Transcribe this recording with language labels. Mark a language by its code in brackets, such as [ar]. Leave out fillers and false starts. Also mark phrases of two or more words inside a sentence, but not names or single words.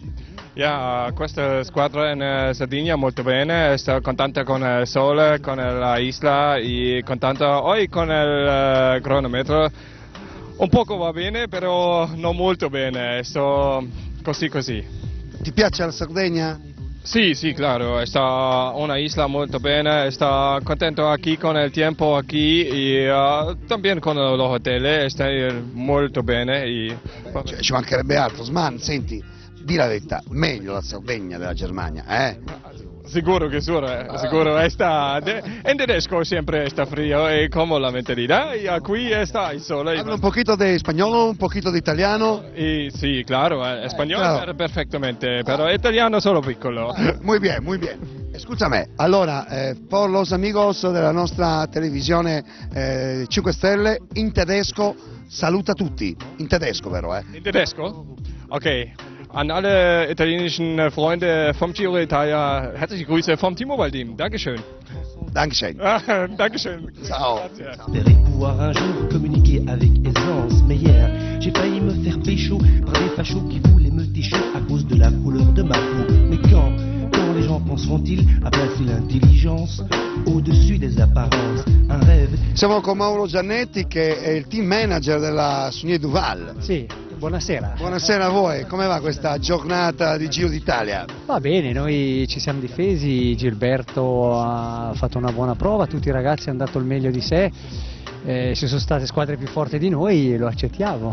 [it] Ja, questa squadra in Sardegna molto bene, sto contenta con il sole, con la isla e contenta oggi con il cronometro. Un poco va bene, però non molto bene, sto così. Ti piace la Sardegna? [es] Sí, claro, está una isla muy buena, está contento aquí con el tiempo aquí y también con los hoteles, está [it] molto bene. Ci mancherebbe altro. Sman, senti, di la verità, meglio la Sardegna della Germania, eh? Sicuro, [es] está, en tedesco siempre está frío y como la mentalidad y aquí está el sol. Habla un poquito de español, un poquito de italiano. Y sí, claro, español claro. Perfectamente, pero italiano solo piccolo. Muy bien. Escúchame, [it] allora, [es] por los amigos [it] della nostra televisione 5 Stelle, in tedesco, saluta tutti, in tedesco vero? In tedesco? Okay. [de] An alle italienischen Freunde vom Giro d'Italia, herzliche Grüße vom T-Mobile Team. Dankeschön. Dankeschön. Dankeschön. [it] Ciao. [fr] J'espérais pouvoir un jour communiquer avec aisance, mais hier j'ai failli me faire pécho par des fachos qui voulaient me técher à cause de la couleur de ma peau. Mais quand les gens penseront-ils à placer l'intelligence au-dessus des apparences? Un rêve. [it] Siamo con Mauro Giannetti che è il team manager della Sunye Duval. Sì, buonasera. Buonasera a voi, come va questa giornata di Giro d'Italia? Va bene, noi ci siamo difesi, Gilberto ha fatto una buona prova, tutti i ragazzi hanno dato il meglio di sé, ci sono state squadre più forti di noi, lo accettiamo.